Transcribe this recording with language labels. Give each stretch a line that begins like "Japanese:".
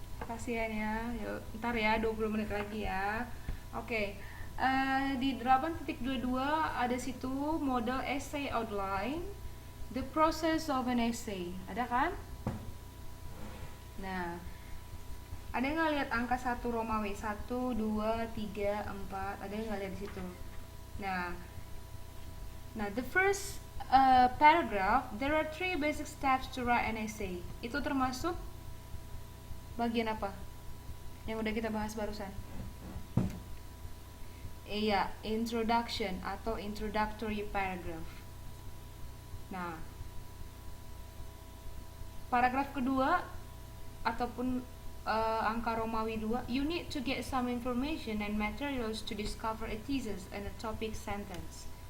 Indonesian: Kasihan ya. Yuk, ntar ya 20 menit lagi ya. Oke. Di 8.22 ada situ
English: model essay outline, the process of an essay.
Indonesian: Ada kan? Nah, ada yang nggak lihat angka 1 Romawi? 1, 2, 3, 4. Ada yang nggak lihat di situ? Nah,
English: the first paragraph, there are 3 basic steps to write an essay.
Indonesian: Itu termasuk bagian apa? Yang udah kita bahas barusan. Iya, introduction atau introductory paragraph. Nah, paragraf kedua ataupun angka Romawi 2,
English: you need to get some information and materials to discover a thesis and a topic sentence.